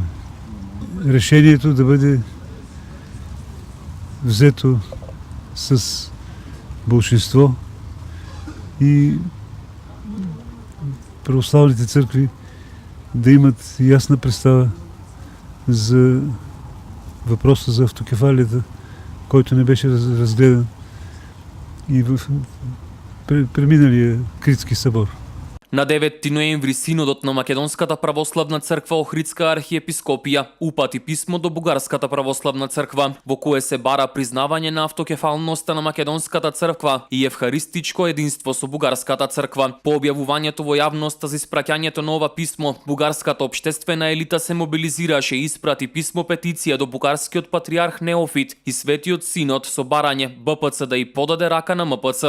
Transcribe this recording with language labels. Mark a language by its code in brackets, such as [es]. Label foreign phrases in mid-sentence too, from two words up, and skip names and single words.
[bg] Решението да бъде взето с болшинство и православните църкви да имат ясна представа за въпроса за автокефалията, който не беше разгледан и в преминалия Критски събор. [mk] На 9 ноември Синодот на Македонската православна црква Охридска архиепископија упати писмо до Бугарската православна црква во кое се бара признавање на автокефалноста на Македонската црква и евхаристичко единство со Бугарската црква. По објавувањето во јавноста за испраќањето на ова писмо, бугарската општествена елита се мобилизираше и испрати писмо петиција до бугарскиот патриарх Неофит и Светиот Синод со барање БПЦ да и подаде рака на МПЦ.